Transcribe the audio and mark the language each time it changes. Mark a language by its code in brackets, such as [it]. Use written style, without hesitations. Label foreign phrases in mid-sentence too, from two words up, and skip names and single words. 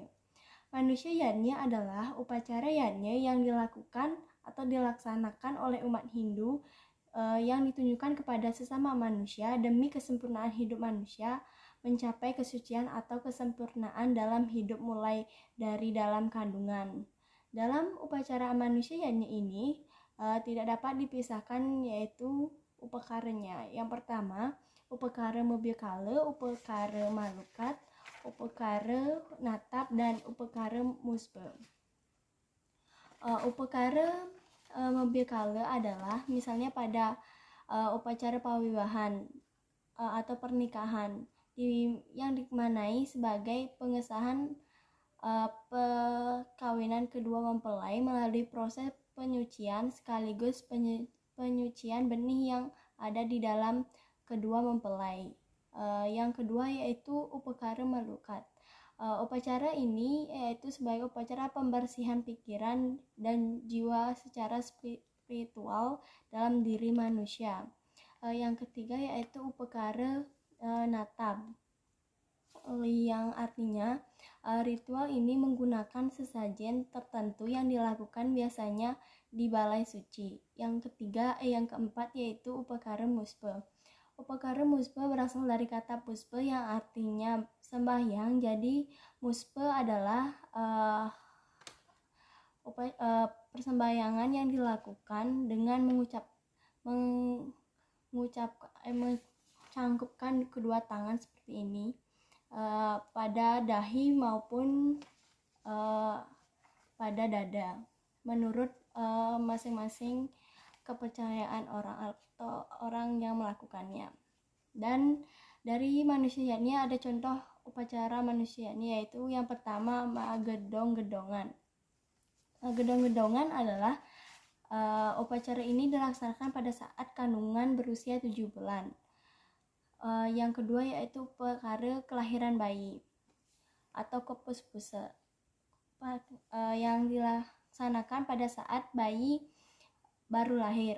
[id] Manusia yajna adalah upacara yajna yang dilakukan atau dilaksanakan oleh umat Hindu yang ditunjukkan kepada sesama manusia demi kesempurnaan hidup manusia, mencapai kesucian atau kesempurnaan dalam hidup mulai dari dalam kandungan. Dalam upacara manusia yajna ini tidak dapat dipisahkan yaitu upakaranya. Yang pertama, upakara mebikala, upakara malukat, upakara natap, dan upakara muspa. Upakara mebikala adalah misalnya pada upacara pawiwahan atau pernikahan yang dimaknai sebagai pengesahan perkawinan kedua mempelai melalui proses penyucian sekaligus penyucian benih yang ada di dalam kedua mempelai. Yang kedua yaitu upakara malukat. Upacara ini yaitu sebagai upacara pembersihan pikiran dan jiwa secara spiritual dalam diri manusia. Yang ketiga yaitu upakara natab, yang artinya ritual ini menggunakan sesajen tertentu yang dilakukan biasanya di balai suci. Yang keempat yaitu upakara muspa. Upakara muspa berasal dari kata puspa yang artinya sembahyang. Jadi muspa ecadalah persembahyangan yang dilakukan dengan mencangkupkan kedua tangan seperti ini pada dahi maupun pada dada menurut masing-masing kepercayaan orang yang melakukannya. Dan dari manusia yajna ada contoh upacara manusia yajna, yaitu yang pertama gedong-gedongan. Gedong-gedongan adalah upacara ini dilaksanakan pada saat kandungan berusia 7 bulan. Yang kedua yaitu upakara kelahiran bayi atau kopuspusa yang dilaksanakan pada saat bayi baru lahir.